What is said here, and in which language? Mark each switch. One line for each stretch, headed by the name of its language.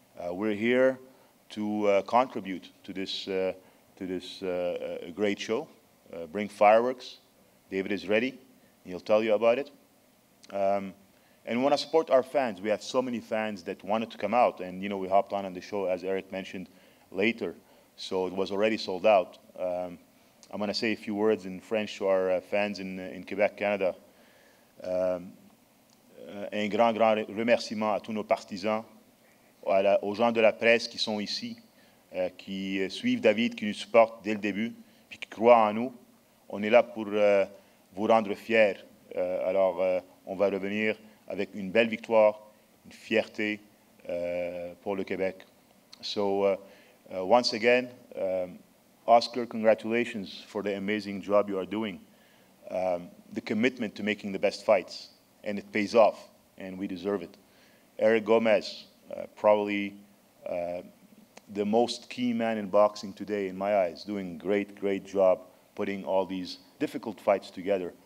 English: We're here to contribute to this great show, bring fireworks. David is ready. He'll tell you about it. And we want to support our fans. We have so many fans that wanted to come out, and we hopped on the show, as Eric mentioned, later. So it was already sold out. I'm going to say a few words in French to our fans in Quebec, Canada.
French: Un grand remerciement à tous nos partisans, aux gens de la presse qui sont ici, qui suivent David, qui nous supportent dès le début, puis qui croient en nous. On est là pour vous rendre fiers. Alors, on va revenir avec une belle victoire, une fierté, pour le Québec.
English: So once again, Oscar, congratulations for the amazing job you are doing. The commitment to making the best fights, and it pays off, and we deserve it. Eric Gomez, probably the most key man in boxing today, in my eyes, doing great job putting all these difficult fights together.